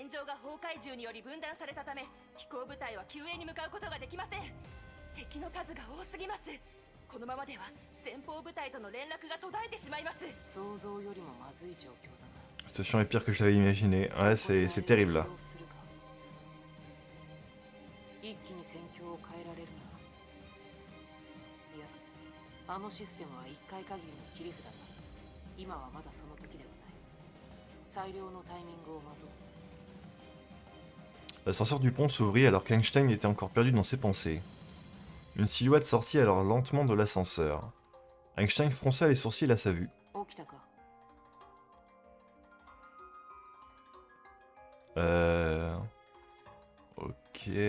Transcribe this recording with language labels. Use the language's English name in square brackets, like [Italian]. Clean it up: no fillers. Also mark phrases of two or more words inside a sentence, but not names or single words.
[French] La situation est pire que je l'avais imaginé. Ouais, c'est terrible là. [Japanese] あのシステムは一回限りの切り札だ。今はまだその時ではない。最良のタイミングを待とう。 [French] L'ascenseur du pont s'ouvrit alors qu'Einstein était encore perdu dans ses pensées. Une silhouette sortit alors lentement de l'ascenseur. Einstein fronça les sourcils à sa vue. Ok.